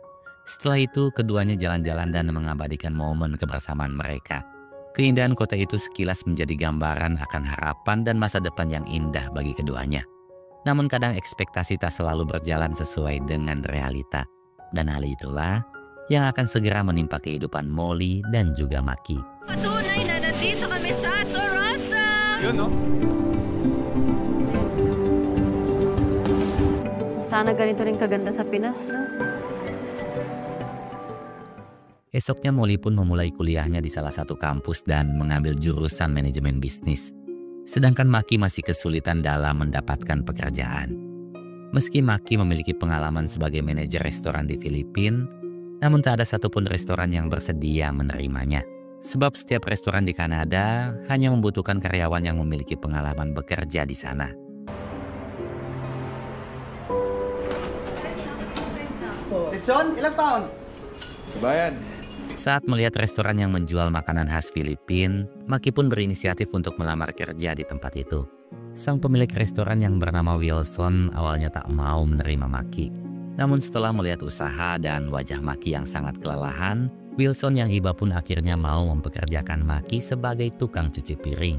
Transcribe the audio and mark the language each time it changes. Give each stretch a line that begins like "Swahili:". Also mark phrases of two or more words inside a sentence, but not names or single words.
Indonesian: Setelah itu, keduanya jalan-jalan dan mengabadikan momen kebersamaan mereka. Keindahan kota itu sekilas menjadi gambaran akan harapan dan masa depan yang indah bagi keduanya. Namun kadang ekspektasi tak selalu berjalan sesuai dengan realita. Dan hal itulah yang akan segera menimpa kehidupan Molly dan juga Maki.
Filipino: Patunay na nandito kami sa Toronto! Yun, no? Sana ganito rin kaganda sa Pinas, no?
Indonesian: Esoknya Molly pun memulai kuliahnya di salah satu kampus dan mengambil jurusan manajemen bisnis. Sedangkan Maki masih kesulitan dalam mendapatkan pekerjaan. Meski Maki memiliki pengalaman sebagai manajer restoran di Filipina, namun tak ada satupun restoran yang bersedia menerimanya. Sebab setiap restoran di Kanada hanya membutuhkan karyawan yang memiliki pengalaman bekerja di sana.
Filipino: Litson, ilang pound? Bayan.
Indonesian: Saat melihat restoran yang menjual makanan khas Filipina, Maki pun berinisiatif untuk melamar kerja di tempat itu. Sang pemilik restoran yang bernama Wilson awalnya tak mau menerima Maki. Namun setelah melihat usaha dan wajah Maki yang sangat kelelahan, Wilson yang iba pun akhirnya mau mempekerjakan Maki sebagai tukang cuci piring.